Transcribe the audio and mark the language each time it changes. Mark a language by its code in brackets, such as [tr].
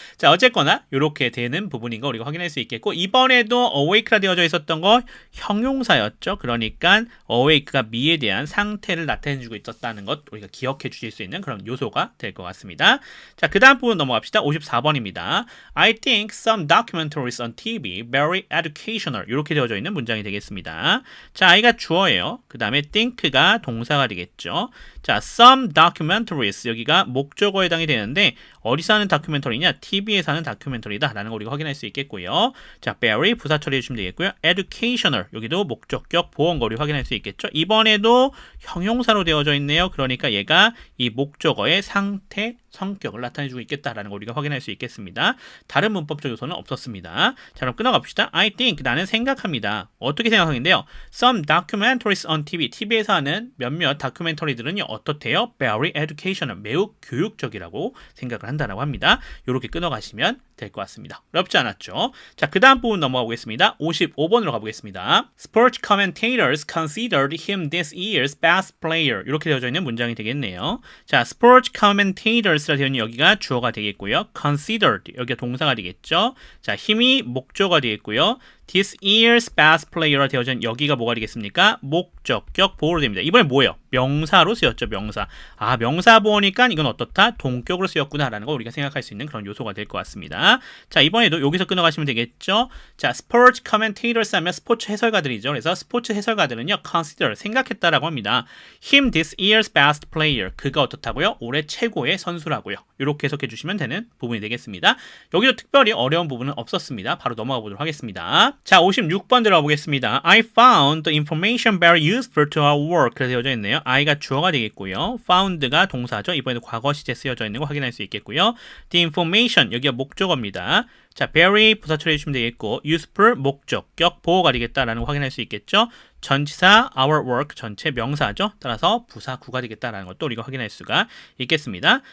[ko] 자, 어쨌거나 이렇게 되는 부분인 거 우리가 확인할 수 있겠고 이번에도 awake라 되어져 있었던 거 형용사였죠. 그러니까 awake가 me에 대한 상태를 나타내주고 있었다는 것 우리가 기억해 주실 수 있는 그런 요소가 될 것 같습니다. 자, 그 다음 부분 넘어갑시다. 54번입니다. [en] I think some documentaries on TV very educational. [ko] 이렇게 되어져 있는 문장이 되겠습니다. 자, I가 주어예요. 그 다음에 think가 동사가 되겠죠. 자, some documentaries 여기가 목적어에 해당이 되는데 어디서 하는 다큐멘터리냐? TV에서 하는 다큐멘터리다 라는 걸 우리가 확인할 수 있겠고요. 자, very 부사 처리해 주시면 되겠고요. educational 여기도 목적격 보어인거리 확인할 수 있겠죠. 이번에도 형용사로 되어져 있네요. 그러니까 얘가 이 목적어의 상태, 성격을 나타내주고 있겠다라는 걸 우리가 확인할 수 있겠습니다. 다른 문법적 요소는 없었습니다. 자, 그럼 끊어갑시다. [en] I think [ko] 나는 생각합니다. 어떻게 생각하는데요? [en] Some documentaries on TV [ko] TV에서 하는 몇몇 다큐멘터리들은요 어떻대요? [en] Very educational [ko] 매우 교육적이라고 생각을 한다라고 합니다. 이렇게 끊어가시면 될 것 같습니다. 어렵지 않았죠? 자, 그 다음 부분 넘어가 보겠습니다. 55번으로 가보겠습니다. [en] Sports commentators considered him this year's best player. [ko] 이렇게 되어져 있는 문장이 되겠네요. 자, Sports commentators라 되어 있는 여기가 주어가 되겠고요. Considered 여기가 동사가 되겠죠. 자, 힘이 목적어가 되겠고요. [en] This year's best player [ko] 라 되어져 있는 여기가 뭐가 되겠습니까? 목적격 보호로 됩니다. 이번에 뭐예요? 명사로 쓰였죠. 명사. 아, 명사 보호니까 이건 어떻다? 동격으로 쓰였구나라는 거 우리가 생각할 수 있는 그런 요소가 될 것 같습니다. 자, 이번에도 여기서 끊어가시면 되겠죠. 자, sports commentators 하면 스포츠 해설가들이죠. 그래서 스포츠 해설가들은요, consider 생각했다라고 합니다. [en] Him this year's best player. [ko] 그가 어떻다고요? 올해 최고의 선수라고요. 이렇게 해석해 주시면 되는 부분이 되겠습니다. 여기도 특별히 어려운 부분은 없었습니다. 바로 넘어가 보도록 하겠습니다. 자, 56번 들어가 보겠습니다. [en] I found the information very useful to our work. [ko] 그래서 되어져 있네요. I가 주어가 되겠고요. found가 동사죠. 이번에도 과거 시제 쓰여져 있는 거 확인할 수 있겠고요. The information, 여기가 목적어입니다. 자, very 부사 처리해 주시면 되겠고, useful 목적격 보호가 되겠다라는 거 확인할 수 있겠죠. 전치사 our work 전체 명사죠. 따라서 부사구가 되겠다라는 것도 우리가 확인할 수가 있겠습니다.